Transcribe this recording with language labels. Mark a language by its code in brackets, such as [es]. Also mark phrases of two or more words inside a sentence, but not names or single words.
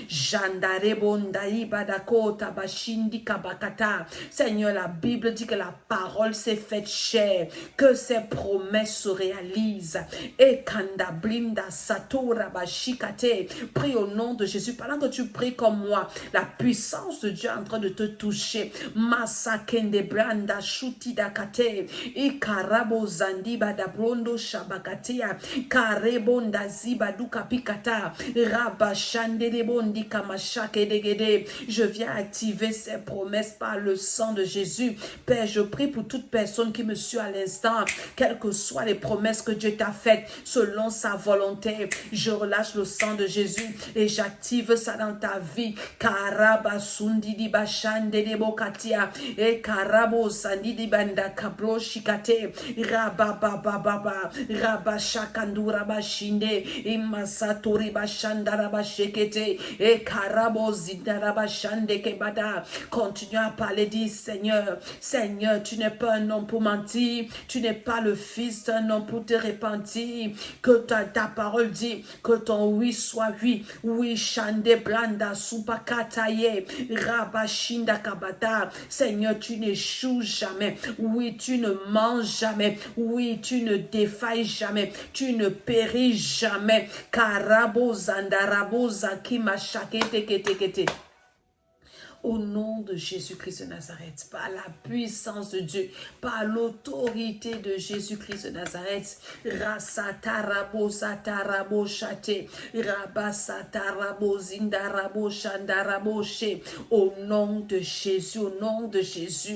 [fr] Seigneur, la Bible dit que la parole s'est faite chair, que ses promesses se réalisent. Et kandablinda satura bashikate. Prie au nom de Jésus. Pendant que tu pries comme moi, la puissance de Dieu est en train de te toucher. Masakende branda shuti dakate. E karabo zandiba da brondo shabakatia. Karebonda ziba duka pikata. Rabashande de bondi kamashake degede. Je viens activer ces promesses par le sang de Jésus. Père, je prie pour toute personne qui me suit à l'instant, quelles que soient les promesses que Dieu t'a faites, selon sa volonté. Je relâche le sang de Jésus et j'active ça dans ta vie. Karaba sundi di bashande de bokatia e karabo sandi di banda kabro shikate rababababa rabashakandura bashinde imasatori bashandara bashekete e karabo zidara bashande kebada. Continue à parler, dis Seigneur, Seigneur, tu n'es pas un homme pour mentir, tu n'es pas le fils d'un homme pour te repentir, que ta parole dit que ton oui soit oui, oui shande blanda supakataye rabashinda kabata. Seigneur, tu n'échoues jamais, oui tu ne manges jamais, oui tu ne défailles jamais, tu ne péris jamais. Karabo zandarabo zakima shakete kete kete. Au nom de Jésus-Christ de Nazareth, par la puissance de Dieu, par l'autorité de Jésus-Christ de Nazareth, Rasatarabo Satarabo Chate, Rabasatarabo Zindarabo Chandarabo Che, au nom de Jésus, au nom de Jésus.